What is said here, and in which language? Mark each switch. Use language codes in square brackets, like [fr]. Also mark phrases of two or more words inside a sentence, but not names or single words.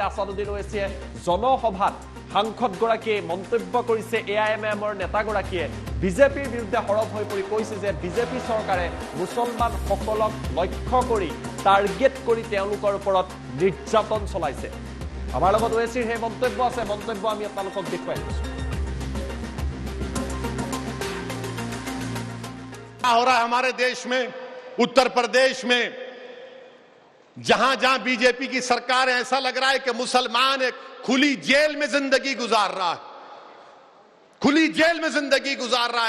[as] আছাদুদ্দিন ওৱেইছিয়ে জনসভাত সাংসদগৰাকীয়ে মন্তব্য কৰিছে। এআইএমআইএমৰ নেতাগৰাকীয়ে বিজেপিৰ বিৰুদ্ধে হৰব হৈ পৰি কৈছে যে বিজেপি চৰকাৰে মুছলমানসকলক লক্ষ্য কৰি টাৰ্গেট কৰি তেওঁলোকৰ ওপৰত নিৰ্যাতন চলাইছে। আমাৰ লগত ওৱেইছিৰ সেই মন্তব্য আছে, মন্তব্য আমি আপোনালোকক দেখুৱাই দিছোঁ। [hi] हो रहा है हमारे देश में, उत्तर प्रदेश में जहां जहां बीजेपी की सरकार है, ऐसा लग रहा है कि मुसलमान एक खुली जेल में जिंदगी गुजार रहा है, खुली जेल में जिंदगी गुजार रहा है।